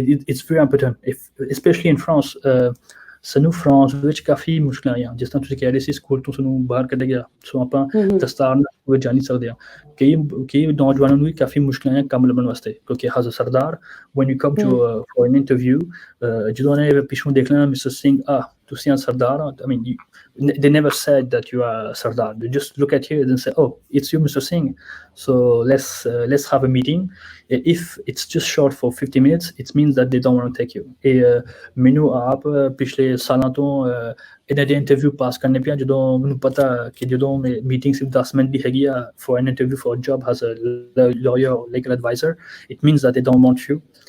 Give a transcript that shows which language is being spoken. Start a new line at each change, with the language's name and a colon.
English: It's very important, especially in France.
Punjabi: ਸਾਨੂੰ France ਵਿੱਚ ਕਾਫੀ ਮੁਸ਼ਕਲਾਂ ਆਈਆਂ, ਜਿਸ ਤਰ੍ਹਾਂ ਤੁਸੀਂ ਕਹਿ ਰਹੇ ਸੀ ਸਕੂਲ ਤੋਂ ਸਾਨੂੰ ਬਾਹਰ ਕੱਢਿਆ ਗਿਆ, ਸੋ ਆਪਾਂ ਦਸਤਾਰ ਨਾਲ ਜਾ ਨਹੀਂ ਸਕਦੇ ਹਾਂ। ਕਈ ਨੌਜਵਾਨਾਂ ਨੂੰ ਵੀ ਕਾਫੀ ਮੁਸ਼ਕਲਾਂ ਆਈਆਂ ਕੰਮ ਲੱਭਣ ਵਾਸਤੇ, ਕਿਉਂਕਿ as a Sardar
English: when you come to for an interview,
Punjabi: ਜਦੋਂ ਉਹਨੇ ਪਿੱਛੋਂ ਦੇਖ ਲੈਣਾ ਮਿਸਟਰ ਸਿੰਘ, ਤੁਸੀਂ ਆ ਸਰਦਾਰ,
English: I mean they never said that you are Sardar. They just look at you and say, oh, it's you, Mr. Singh, so let's have a meeting. If it's just short for 50 minutes, it means that they don't want to take you.
Punjabi: ਮੈਨੂੰ ਆਪ ਪਿਛਲੇ ਸਾਲਾਂ ਤੋਂ ਇਹਨਾਂ ਦੇ interview ਪਾਸ ਕਰਨੇ ਪਿਆ, ਜਦੋਂ ਮੈਨੂੰ ਪਤਾ ਕਿ ਜਦੋਂ ਮੀਟਿੰਗ ਸਿਰਫ 10 ਮਿੰਟ ਦੀ ਹੈਗੀ ਆ
English: for an interview for a job as a lawyer or legal advisor, it means that they don't want you.